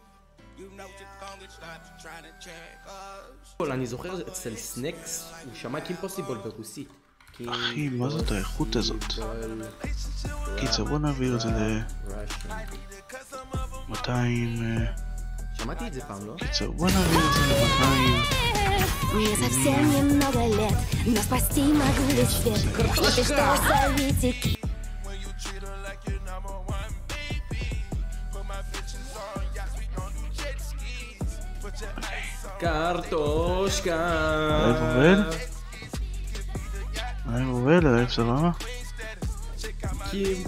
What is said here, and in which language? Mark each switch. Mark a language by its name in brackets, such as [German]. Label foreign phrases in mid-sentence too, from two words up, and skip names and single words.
[Hebrew] אני זוכר אצל סנקס, הוא שמע קימפוסיבול ברוסית. אחי, מה זאת האיכות הזאת? קיצר, בוא נעביר את זה ל-200... שמעתי את זה פעם, לא? קיצר, בוא נעביר את זה ל-200... [Russian] Мне совсем немного лет, но спасти могу лишь свет. Ты что, зовите? קרטושקה. [Hebrew] הלייב עובד, הלייב סבבה? קים.